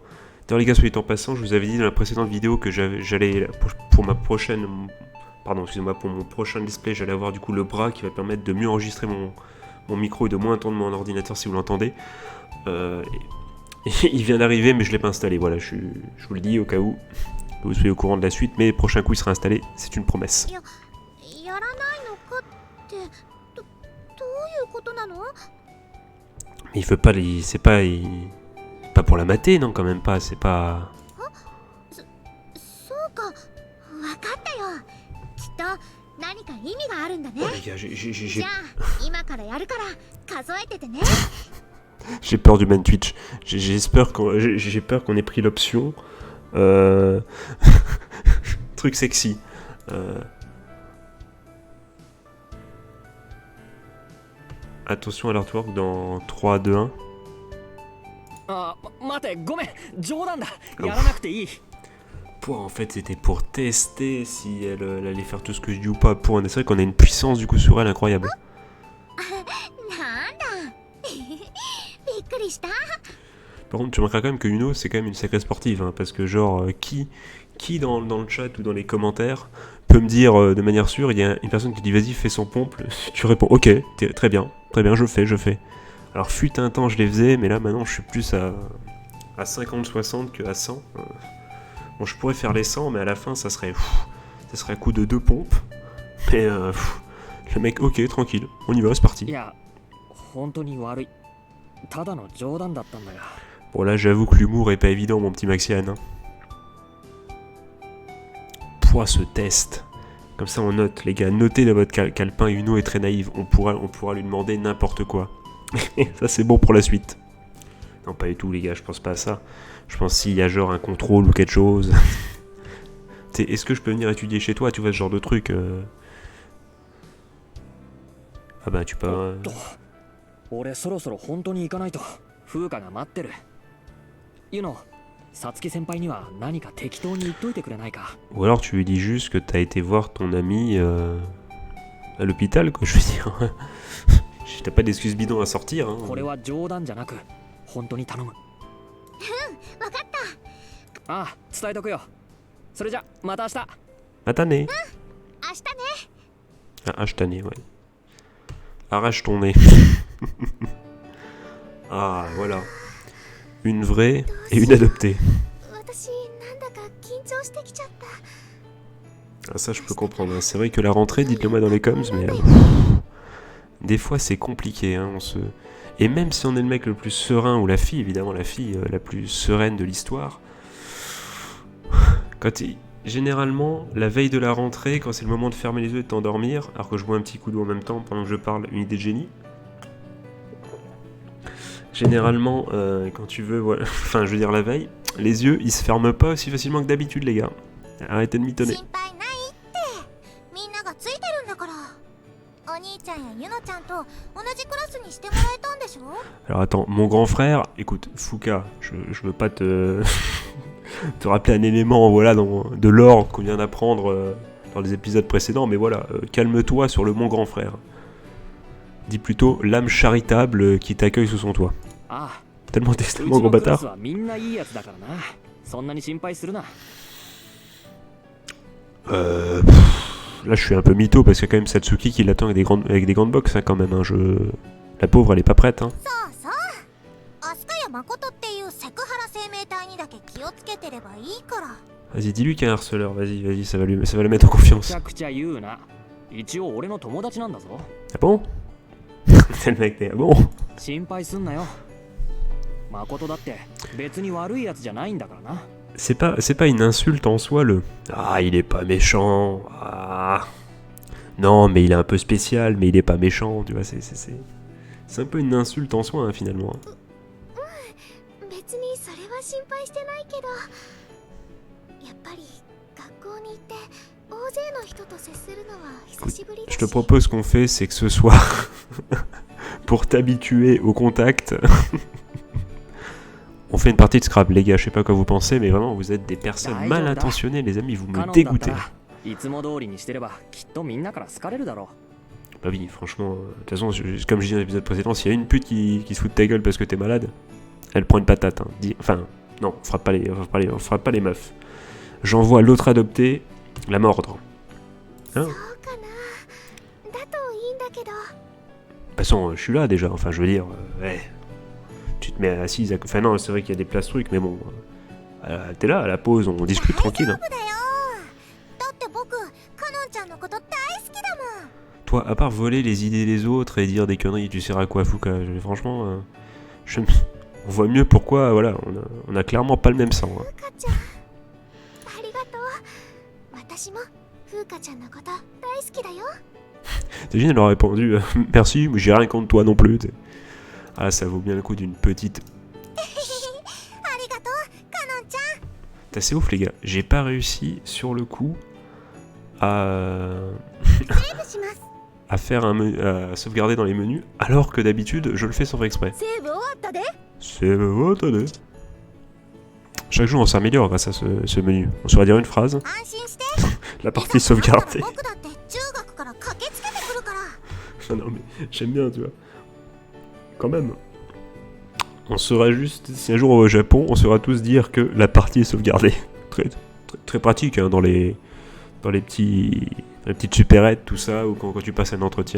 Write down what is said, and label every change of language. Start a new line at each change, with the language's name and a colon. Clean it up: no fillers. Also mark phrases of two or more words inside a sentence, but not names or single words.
French: D'ailleurs les gars, soyez en passant, je vous avais dit dans la précédente vidéo que j'allais pour ma prochaine... Pardon, excusez-moi, pour mon prochain display, j'allais avoir du coup le bras qui va permettre de mieux enregistrer mon micro et de moins entendre mon ordinateur si vous l'entendez. Il vient d'arriver mais je l'ai pas installé, voilà, je vous le dis au cas où vous soyez au courant de la suite, mais prochain coup il sera installé, c'est une promesse.
Japanese: やらないのかってどういうことなの？
French: Mais il veut pas les... C'est pas pour la mater, non, quand même pas, c'est pas...
Japanese: そうか、わかったよ。きっと何か意味があるんだね。
French: Oh les gars,
Japanese: じゃあ今からやるから数えててね。
French: j'ai peur du man Twitch. J'ai peur qu'on ait pris l'option truc sexy. Attention à l'artwork dans 3, 2, 1.
Japanese: あ、待て、ごめん、冗談だ。やらなくていい。
French: En fait, c'était pour tester si elle allait faire tout ce que je dis ou pas. C'est vrai qu'on a une puissance du coup sur elle incroyable.
Japanese: なんだ。びっくりした。
French: Par contre, tu remarqueras quand même que Uno, c'est quand même une sacrée sportive, hein, parce que genre, qui dans le chat ou dans les commentaires peut me dire de manière sûre, il y a une personne qui dit vas-y, fais son pompe, tu réponds ok, très bien, je fais. Alors fut un temps je les faisais, mais là maintenant je suis plus à 50-60 que à 100. Bon, je pourrais faire les 100, mais à la fin ça serait à coup de 2 pompes. Mais le mec, ok, tranquille, on y va, c'est parti.
Japanese: いや、本当に悪い。ただの冗談だったんだよ。
French: Bon là j'avoue que l'humour est pas évident mon petit Maxiane. Hein. Pouah ce test. Comme ça on note, les gars, notez dans votre calepin, Uno est très naïve, on pourra lui demander n'importe quoi. Ça c'est bon pour la suite. Non pas du tout les gars, je pense pas à ça. Je pense s'il y a genre un contrôle ou quelque chose. Est-ce que je peux venir étudier chez toi, tu vois ce genre de truc Ah bah tu peux...
Japanese: 俺そろそろ本当に行かないと風花が待ってる。ユノ、さつき先輩には何か適当に言っといてくれないか。
French: Ou alors tu lui dis juste que t'as été voir ton ami à l'hôpital, quoi, je veux dire. T'as pas d'excuses bidons à sortir. Hein.
Japanese: これは冗談じゃなく本当に頼む。わかった。ああ、伝えとくよ。それじゃまた明日。またね。明日ね。
French: Ah, je t'en ai, ouais. Arrache ton nez. Ah, voilà. Une vraie et une adoptée.
Japanese: 私なんだか緊張してきちゃった。
French: Ah, ça, je peux comprendre. Hein. C'est vrai que la rentrée, dites-le moi dans les coms, mais... des fois, c'est compliqué. Hein, Et même si on est le mec le plus serein, ou la fille, évidemment, la fille la plus sereine de l'histoire, généralement, la veille de la rentrée, quand c'est le moment de fermer les yeux et de t'endormir, alors que je bois un petit coup d'eau en même temps pendant que je parle, une idée de génie. Généralement, quand tu veux, voilà, enfin, je veux dire la veille, les yeux, ils se ferment pas aussi facilement que d'habitude, les gars. Arrêtez de mitonner.
Japanese: 心配ないってみんながついてるんだから。お兄ちゃんやユノちゃんと同じクラスにしてもらえたんでしょ？
French: Alors attends, mon grand frère, écoute, Fouka, je veux pas te rappeler un élément, voilà, de l'or qu'on vient d'apprendre dans les épisodes précédents, mais voilà, calme-toi sur le mon grand frère. Dis plutôt l'âme charitable qui t'accueille sous son toit.
Japanese: ああ、
French: Tellement
Japanese: うち
French: gros
Japanese: のクラス
French: bâtard.
Japanese: はみんないいやつだからな。そんなに心配するな。
French: Là je suis un peu mytho parce qu'il y a quand même Satsuki qui l'attend avec des grandes box hein, quand même. Hein, La pauvre elle est pas prête. Hein.
Japanese: そうそう。飛鳥谷誠っていうセクハラ生命体にだけ気をつけてればいいから。
French: Vas-y, dis-lui qu'il y a un harceleur. Vas-y, ça va le mettre en confiance.
Japanese: めちゃくちゃ言うな。一応俺の友達なんだぞ。
French: Ah bon? C'est le mec, ah bon?
Japanese: 心配すんなよ。誠だって別に悪いやつじゃないんだからな。
French: C'est pas une insulte en soi, le ah, il est pas méchant. Ah. Non, mais il est un peu spécial, mais il est pas méchant, tu vois, c'est un peu une insulte en soi, hein, finalement.
Japanese: 別にそれは心配してないけど、やっぱり学校に行って大勢の人と接するのは久しぶりだし。
French: Je te propose qu'on fait, c'est que ce soir, pour t'habituer au contact, on fait une partie de Scrabble, les gars. Je sais pas quoi vous pensez, mais vraiment, vous êtes des personnes mal intentionnées, les amis. Vous me dégoûtez.
Japanese: いつも通りにしてればきっとみんなから好かれるだろ
French: Bah oui, franchement, de toute façon, comme je disais dans l'épisode précédent, s'il y a une pute qui se fout de ta gueule parce que t'es malade, elle prend une patate. Hein. Enfin, non, on frappe pas les meufs. J'envoie l'autre adopté la mordre. Hein?
Japanese: そうかな。だといいんだけど。
French: De toute façon, je suis là déjà, enfin, je veux dire, ouais. Tu te mets assise à... Enfin non, c'est vrai qu'il y a des places trucs, mais bon, t'es là, à la pause, on discute tranquille. Hein.
Japanese: だよ。だって僕、カノンちゃんのこと大好きだもん。
French: Toi, à part voler les idées des autres et dire des conneries, tu sers à quoi, Fuka? Franchement, on voit mieux pourquoi, voilà, on a clairement pas le même sang. Hein.
Japanese: ふうかちゃん、ありがとう。私もふうかちゃんのこと大好きだよ。
French: T'imagines, elle aurait répondu merci, mais j'ai rien contre toi non plus. T'sais. Ah, ça vaut bien le coup d'une petite.
Japanese: ありがとう、カノンちゃん。
French: C'est assez ouf, les gars. J'ai pas réussi sur le coup à.
Japanese: セーブします。
French: à faire à sauvegarder dans les menus, alors que d'habitude, je le fais sans faire exprès.
Japanese: セーブ終わったで。
French: C'est attendez. Chaque jour, on s'améliore grâce à ce menu. On saurait dire une phrase.
Japanese: 安心して。
French: La partie sauvegardée.
Japanese: 僕だって中学から駆けつけてくるから。
French: Non mais j'aime bien, tu vois. Quand même. On saura juste, si un jour on va au Japon, on saura tous dire que la partie est sauvegardée. Très pratique hein, dans les petites supérettes, tout ça, ou quand tu passes un entretien.